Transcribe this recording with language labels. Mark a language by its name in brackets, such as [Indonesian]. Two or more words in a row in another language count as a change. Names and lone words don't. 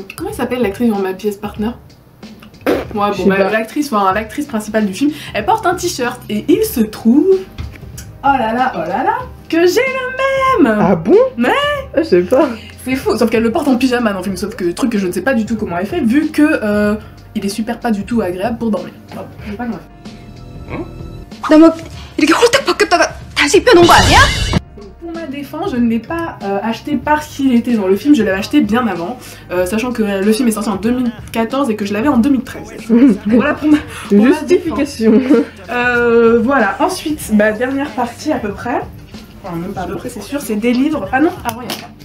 [French] Comment elle s'appelle l'actrice dans Ma Pièce Partner? Ouais, bon, bah, l'actrice principale du film, elle porte un t-shirt et il se trouve, oh là là, que j'ai le même. Ah bon? Mais je sais pas. c'est fou, sauf qu'elle le porte en pyjama dans le film, sauf que truc que je ne sais pas du tout comment elle fait, vu que il est super pas du tout agréable pour dormir. Oh, je sais pas comment elle fait. [Korean] 나 뭐 이렇게 홀딱 바뀌었다가 다시 입혀놓은 거 아니야? [French] Pour ma défense, je ne l'ai pas acheté parce qu'il était dans le film, je l'avais acheté bien avant, sachant que le film est sorti en 2014 et que je l'avais en 2013. Voilà pour ma Justification. voilà, ensuite, dernière partie à peu près, enfin même pas à peu près c'est sûr, c'est des livres, ah non, avant il y a pas.